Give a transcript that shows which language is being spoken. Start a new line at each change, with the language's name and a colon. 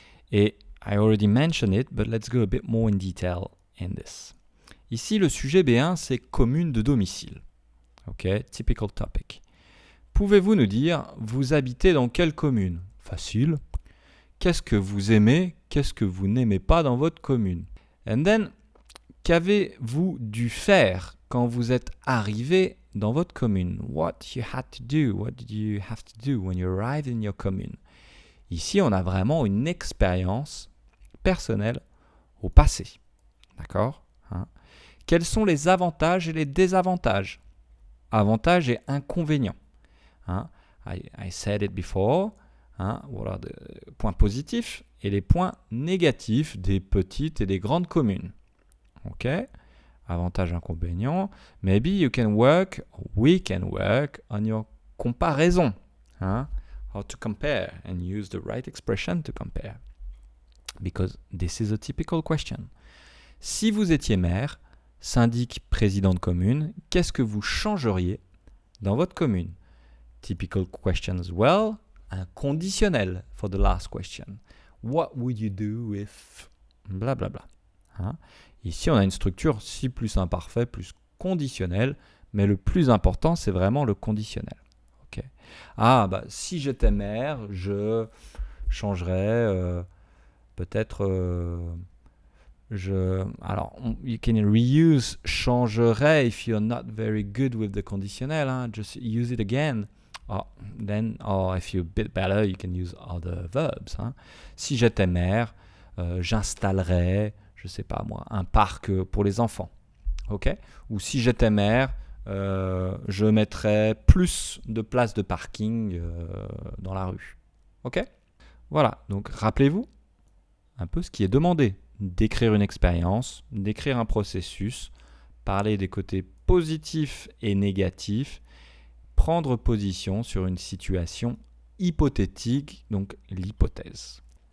English: Et I already mentioned it, but let's go a bit more in detail in this.
French: Ici, le sujet B1, c'est commune de domicile. OK,
English: typical topic.
French: Pouvez-vous nous dire, vous habitez dans quelle commune? Facile. Qu'est-ce que vous aimez? Qu'est-ce que vous n'aimez pas dans votre commune?
English: And then,
French: qu'avez-vous dû faire quand vous êtes arrivé dans votre commune?
English: What you had to do? What did you have to do when you arrived in your commune?
French: Ici, on a vraiment une expérience personnelle au passé. D'accord? Quels sont les avantages et les désavantages? Avantages et inconvénients.
English: I said it before.
French: Voilà les points positifs et les points négatifs des petites et des grandes communes. OK? Avantages, inconvénients.
English: Maybe you can work, we can work on your comparaison. How to compare and use the right expression to compare. Because this is a typical question.
French: Si vous étiez maire, syndic, président de commune, qu'est-ce que vous changeriez dans votre commune?
English: Typical question as well. Un conditionnel for the last question. What would you do if... blablabla.
French: Ici, on a une structure si plus imparfait, plus conditionnel, mais le plus important, c'est vraiment le conditionnel. Okay. Si j'étais maire, je changerais peut-être...
English: you can reuse changerait if you're not very good with the conditionnel. Just use it again. Or if you're a bit better, you can use other verbs.
French: Si j'étais maire, j'installerais, je sais pas moi, un parc pour les enfants. Ok? Ou si j'étais maire, je mettrais plus de places de parking dans la rue. Ok? Voilà. Donc rappelez-vous un peu ce qui est demandé. Décrire une expérience, décrire un processus, parler des côtés positifs et négatifs, prendre position sur une situation hypothétique, donc l'hypothèse.